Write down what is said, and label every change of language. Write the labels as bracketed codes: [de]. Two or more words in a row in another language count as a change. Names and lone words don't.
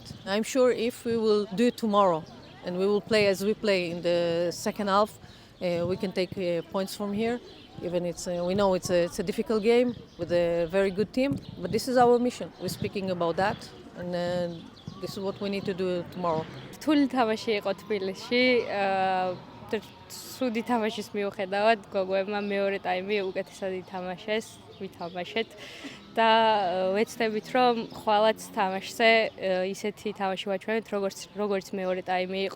[en] I'm sure if we will do it tomorrow, and we will play as we play in the second half, we can take points from here. Even we know it's a difficult game with a very good team, but this is our mission. We're speaking about that, and this is what we need to do tomorrow. [ka] რთული თამაში იყო თბილისში. სუდი თამაშის მიუხედავად, გოგოებმა მეორე ტაიმი უკეთესად ითამაშეს, ვითამაშეთ და ვეცდებით, რომ ხვალაც თამაშზე ისეთი თამაში ვაჩვენებთ, როგორც მეორე ტაიმი იყო.